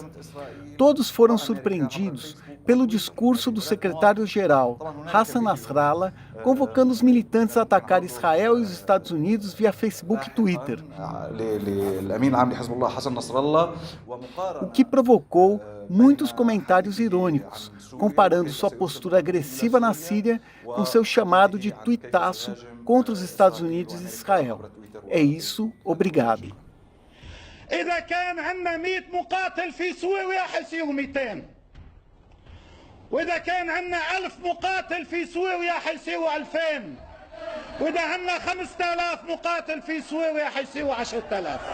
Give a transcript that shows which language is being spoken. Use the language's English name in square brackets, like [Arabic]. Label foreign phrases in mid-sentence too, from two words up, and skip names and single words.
[Portuguese] Todos foram surpreendidos pelo discurso do secretário-geral Hassan Nasrallah, convocando os militantes a atacar Israel e os Estados Unidos via Facebook e Twitter, o que provocou muitos comentários irônicos, comparando sua postura agressiva na Síria com seu chamado de tuitaço contra os Estados Unidos e Israel. É isso, obrigado. [Arabic] إذا كان عندنا 100 مقاتل في سوريا حيصيروا 200 وإذا كان عندنا 1000 مقاتل في سوريا حيصيروا 2000 واذا عندنا 5000 مقاتل في سوريا حيصيروا 10000.